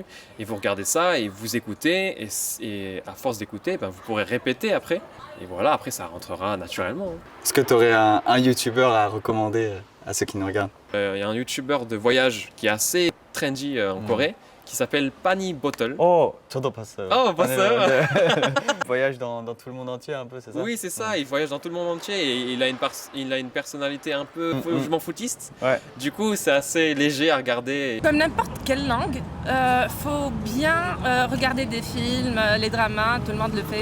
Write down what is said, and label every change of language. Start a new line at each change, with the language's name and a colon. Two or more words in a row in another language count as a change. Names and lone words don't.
French: Et vous regardez ça et vous écoutez. Et à force d'écouter, vous pourrez répéter après. Et voilà, après ça rentrera naturellement. Est-ce que tu aurais un youtubeur à recommander à ceux qui nous regardent? Il y a un youtubeur de voyage qui est assez trendy en Corée qui s'appelle Pani Bottle.
Korean: 저도 봤어요. Oh, 봤어요?
French: Voyage dans tout le monde entier un peu, c'est ça? Oui, c'est ça, il voyage dans tout le monde entier et il a une personnalité un peu je m'en foutiste. Ouais. Du coup, c'est assez léger à regarder. Comme n'importe quelle langue, faut bien regarder des films, les dramas, tout le monde le fait.